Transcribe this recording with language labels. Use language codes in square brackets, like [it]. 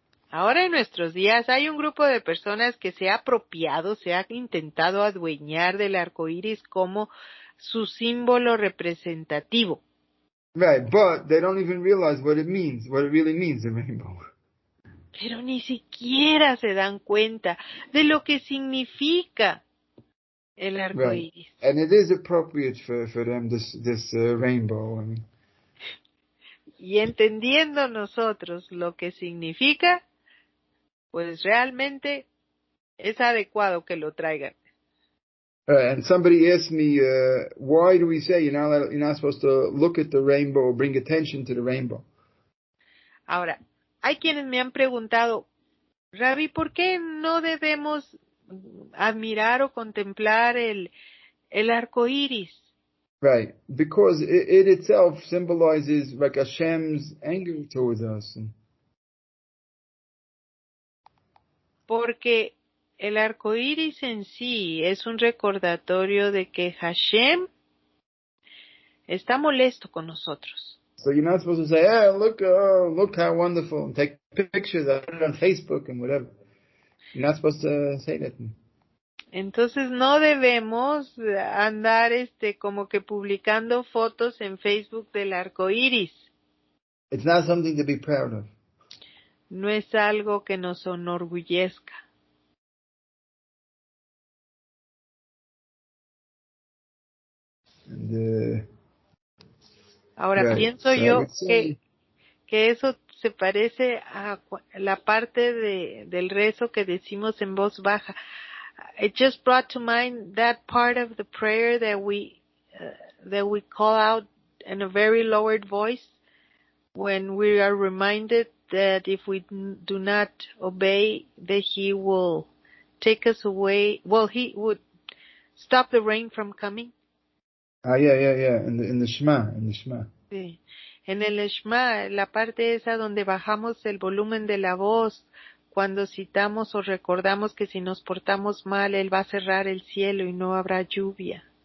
[es] Ahora en nuestros días hay un grupo de personas que se ha apropiado, se ha intentado adueñar del arco iris como su símbolo representativo. [en] Right, but they don't even realize what it really means, the rainbow. [es] Pero ni siquiera se dan cuenta de lo que significa el arco iris. [en] And it is appropriate for them, this rainbow. I mean. [es] Y entendiendo nosotros lo que significa, pues realmente es adecuado que lo traigan. [en] And somebody asked me, why do we say you're not supposed to look at the rainbow or bring attention to the rainbow? [es] Ahora, hay quienes me han preguntado, Rabbi, ¿por qué no debemos admirar o contemplar el arco iris? [en] Right, because it itself symbolizes like Hashem's anger towards us. [es] Porque el arco iris en sí es un recordatorio de que Hashem está molesto con nosotros. [en] So you're not supposed to say, look how wonderful, and take pictures, put it on Facebook and whatever. You're not supposed to say that. [es] Entonces no debemos andar como que publicando fotos en Facebook del arco iris. [en] It's not something to be proud of. [es] No es algo que nos enorgullezca. Ahora pienso yo que eso se parece a la parte del rezo que decimos en voz baja. [en] It just brought to mind that part of the prayer that we call out in a very lowered voice when we are reminded that if we do not obey, that He will take us away. Well, He would stop the rain from coming. Yeah. In the Shema. [es] Sí. En el Shema, la parte esa donde bajamos el volumen de la voz, cuando citamos o recordamos que si nos portamos mal, Él va a cerrar el cielo y no habrá lluvia.